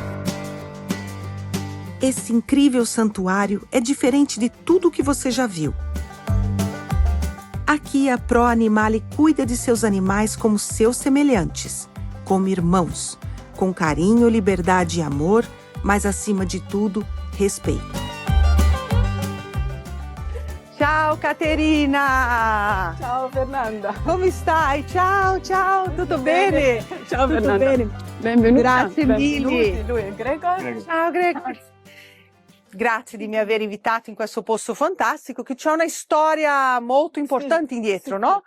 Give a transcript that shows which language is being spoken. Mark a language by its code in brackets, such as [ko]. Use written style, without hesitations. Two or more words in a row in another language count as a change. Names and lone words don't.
[pt] Esse incrível santuário é diferente de tudo que você já viu. Aqui a Pro Animale cuida de seus animais como seus semelhantes, como irmãos, com carinho, liberdade e amor, mas acima de tudo, respeito. [it] Ciao Caterina! Ciao Fernanda! Come stai? Ciao, ciao, tutto bene? Ciao Tutto Fernanda! bene? Benvenuta! Grazie mille! Lui è Gregor. Ciao Gregor! Grazie di mi aver invitato in questo posto fantastico che c'è una storia molto importante indietro, no?